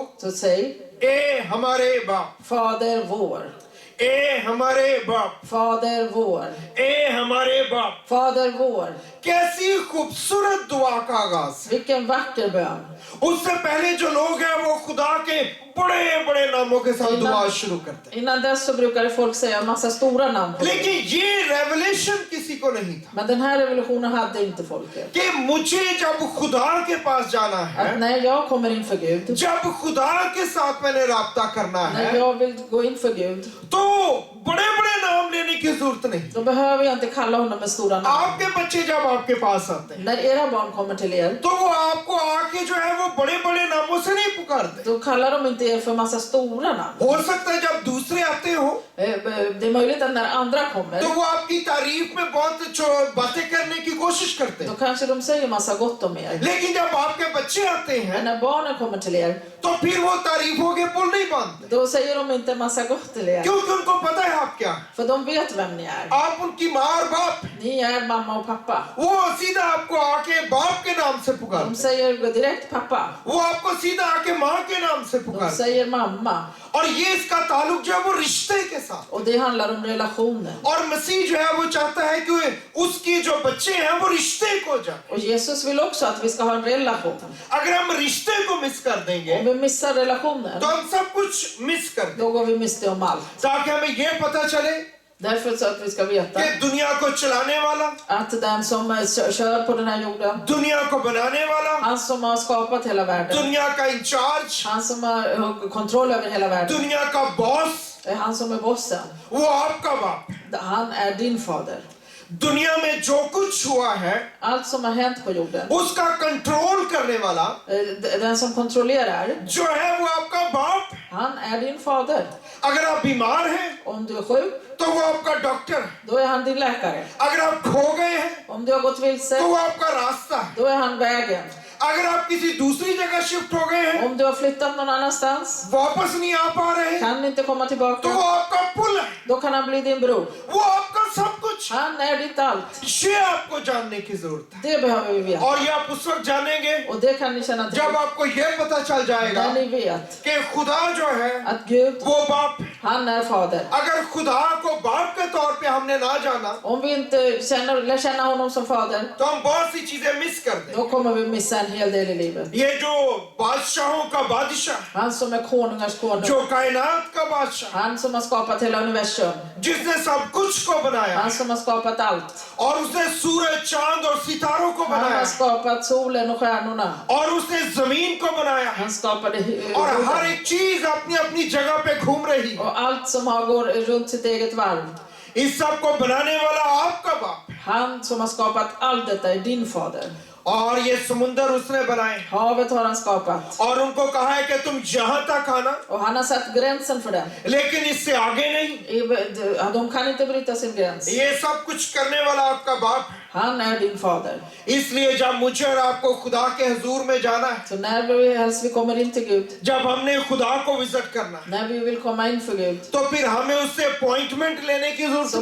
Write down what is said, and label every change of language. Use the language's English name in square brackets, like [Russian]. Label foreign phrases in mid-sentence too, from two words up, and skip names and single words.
[Swedish] så säg [Hindi] ए हमारे बाप, [Swedish] Fader vår, [Hindi] ए हमारे बाप, [Swedish] Fader vår, [Hindi] ए हमारे बाप। [Swedish] Fader vår. [Hindi] कैसी खूबसूरत दुआ का आगाज। [Swedish] Vilken vacker bön. [Hindi] उससे पहले जो लोग हैं वो खुदा के बड़े बड़े नामों के साथ दुआ शुरू करते हैं, [Swedish] Innan dess så brukade folk säga en massa stora namn på det. [Hindi] लेकिन ये रेवलेशन किसी को नहीं था [Swedish] Men den här revolutionen hade inte folket. [Hindi] कि मुझे जब खुदा के पास जाना है, [Swedish] Att när jag kommer inför Gud, [Hindi] जब खुदा के साथ मैंने राब्ता करना [Swedish] när [Hindi] है, [Swedish] jag vill gå inför Gud, [Hindi] तो बड़े बड़े नाम लेने की जरूरत नहीं। [Swedish] då behöver jag inte kalla honom med stora namn. [Hindi] आपके बच्चे जब आपके पास आते हैं [Swedish] När era barn kommer till er, [Hindi] तो वो आपको आके जो है वो बड़े बड़े नामों से नहीं पुकारते। [Swedish] då kallar de inte er för massa stora namn. [Hindi] हो सकता है जब दूसरे आते हो [Swedish] Det är möjligt att när andra kommer, [Hindi] तो वो आपकी तारीफ में बहुत बातें करने की कोशिश करते [Swedish] då [Hindi] हैं, [Swedish] kanske de säger massa gott om er. [Hindi] लेकिन जब आपके बच्चे आते [Swedish] Men [Hindi] हैं [Swedish] när barnen kommer till er, [Hindi] तो फिर वो तारीफों के पुल नहीं बांधते, [Swedish] då säger de inte massa gott till er. [Hindi] क्योंकि उनको पता है आप क्या हैं। [Swedish] För de vet vem ni är. [Hindi] आप उनकी माँ और बाप, [Swedish] Ni är mamma och pappa. [Hindi] वो सीधा आपको आके बाप के नाम से [Swedish] De [Hindi] पुकारते, [Swedish] säger direkt pappa. [Hindi] वो आपको सीधा आके माँ के नाम से [Swedish] De [Hindi] पुकारते। [Swedish] säger mamma. [Hindi] और ये इसका ताल्लुक जो है वो रिश्ते के साथ। [Swedish] Och det handlar om relationen. [Hindi] और मसीह जो है वो चाहता है कि उसकी जो बच्चे हैं वो रिश्ते को जाए। [Swedish] Och Jesus vill också att vi ska ha en relation. [Hindi] अगर हम रिश्ते को मिस कर देंगे [Swedish] Om vi missar relationen, [Hindi] तो हम सब कुछ मिस कर देंगे, [Swedish] då går vi miste om allt. [Hindi] ताकि हमें ये पता चले [Swedish] Därför så att vi ska veta [Hindi] कि दुनिया को चलाने वाला, [Swedish] att den som kör på den här jorden, [Hindi] दुनिया को बनाने वाला, [Swedish] han som har skapat hela världen, [Hindi] दुनिया का इंचार्ज, [Swedish] han som har kontroll över hela världen, [Hindi] दुनिया का बॉस, [Swedish] är han som är bossen. [Hindi] वो आपका बाप। [Swedish] Han är din fader. [Hindi] दुनिया में जो कुछ हुआ है [Swedish] Allt som har hänt på jorden, [Hindi] उसका कंट्रोल करने वाला [Swedish] den som kontrollerar, [Hindi] जो है वो आपका बाप। [Swedish] han är din fader. [Hindi] अगर आप बीमार हैं [Swedish] Om du är sjuk, [Hindi] तो वो आपका डॉक्टर, [Swedish] då är han din läkare. [Hindi] अगर आप खो गए हैं [Swedish] Om du har gått vilse, [Hindi] तो वो आपका रास्ता है, [Swedish] då är han vägen. [Hindi] अगर आप किसी दूसरी जगह शिफ्ट हो गए हैं, [Swedish] Om du har flyttat någon annanstans, [Hindi] वापस नहीं आ पा रहे हैं, [Swedish] kan inte komma [Hindi] तो [Swedish] tillbaka, [Hindi] वो आपका पुल है, [Swedish] då kan han bli din bror. [Hindi] वो आपका सब कुछ। [Swedish] Han är ditt allt. [Hindi] ये आपको जानने की जरूरत है, [Swedish] Det behöver vi veta. [Hindi] और ये आप उस वक्त जानेंगे [Swedish] Och det kan ni känna till [Hindi] जब आपको ये पता चल जाएगा [Swedish] när ni vet [Hindi] कि खुदा जो है [Swedish] att Gud, [Hindi] वो बाप है। [Swedish] han är fader. [Hindi] अगर खुदा को बाप के तौर पे हमने ना जाना [Swedish] Om vi inte lär känna honom som fader, [Hindi] तो हम बहुत सी चीजें मिस कर दें। [Swedish] då kommer vi missa en hel del i livet. [Hindi] ये जो बादशाहों का बादशाह, [Swedish] Han som är konungars konung, [Hindi] जो कायनात का बादशाह, [Swedish] han som har skapat hela universum, [Hindi] जिसने सब कुछ को बनाया [Swedish] han som har skapat allt. [Hindi] और उसने सूरज, चांद और सितारों को [Swedish] Han [Hindi] बनाया [Swedish] har skapat solen och stjärnorna. [Hindi] और उसने जमीन को बनाया [Swedish] Han skapade [Hindi] और हर [Swedish] jorden. [Hindi] एक चीज अपनी अपनी जगह पे घूम रही। [Swedish] Och allt som går runt sitt eget varv. [Hindi] इस सब को बनाने वाला आपका बाप है। [Swedish] Han som har skapat allt detta är din fader. [Hindi] और ये समुंदर उसने बनाए [Swedish] Havet har han skapat. [Hindi] और उनको कहा है कि तुम यहाँ तक आना, [Swedish] Och han har satt gränsen för den. [Hindi] लेकिन इससे आगे नहीं। [Swedish] De kan inte bryta sin gräns. [Hindi] ये सब कुछ करने वाला आपका बाप है। [Swedish] Han är din fader. [Hindi] इसलिए जब मुझे और आपको खुदा के हुजूर में जाना है, [Swedish] Så när vi helst vi kommer in till Gud, [Hindi] जब हमने खुदा को विजिट करना है, [Swedish] när vi vill komma in för Gud, [Hindi] तो फिर हमें उससे अपॉइंटमेंट लेने की जरूरत